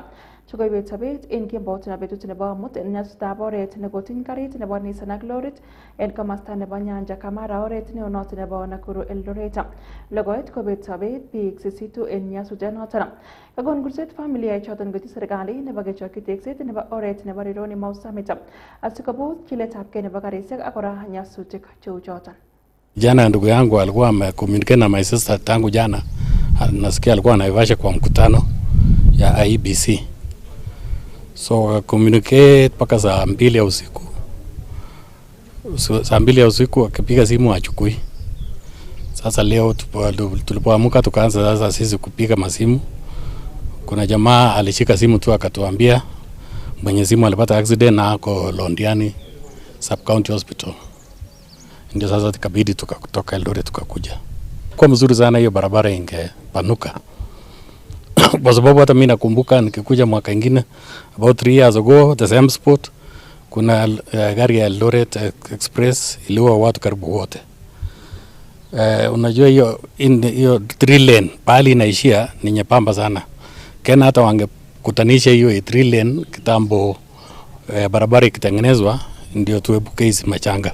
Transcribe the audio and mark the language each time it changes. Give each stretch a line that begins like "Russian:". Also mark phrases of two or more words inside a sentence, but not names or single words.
Kalenjin: Chokoibet sobet en kembout nebo betut nebo amut en nyasutab oret nekotiny karit nebo Nissan ak lorit en komasta nebo Nyanja Kamara oret neonoto nebo Nakuru Eldoret. Logoet kobet sobet biik sisitu en nyasutyonoton. Kakon kurset familia choton koiti serikali nebo kechokyi tekset nebo oret nebo Rironi Mau Summit asikobos chiletabgei nebo karisiek ak kora nyasutik cheu choton.
Swahili: Jana ndugu yangu alikuwa amecommunicate na
English: my sister
Swahili: tangu jana. Nasikia alikuwa Naivasha kwa mkutano ya IEBC. So communicate mpaka saa 2 ya usiku. Saa 2 ya usiku akipiga simu achukui. Sasa leo tulipoamka tukaanza sasa sisi kupiga masimu. Kuna jamaa alishika simu tu akatuambia mwenye simu alipata accident na ako Londiani Sub County Hospital. Ndio sasa tukabidi tukatoka Eldoret tukakuja. Kwa mzuri sana hiyo barabara ingepanuka. Kwa sababu hata mimi nakumbuka nikikuja mwaka ingine
English: about 3 years ago the same spot
Swahili: kuna gari ya Eldoret Express iliua watu karibu wote. Unajua hiyo 3 lane pali inaishia ni nyepamba sana. Kena hata wangekutanisha hiyo 3 lane kitambo barabara ikitengenezwa ndio tuepuke hizi machanga.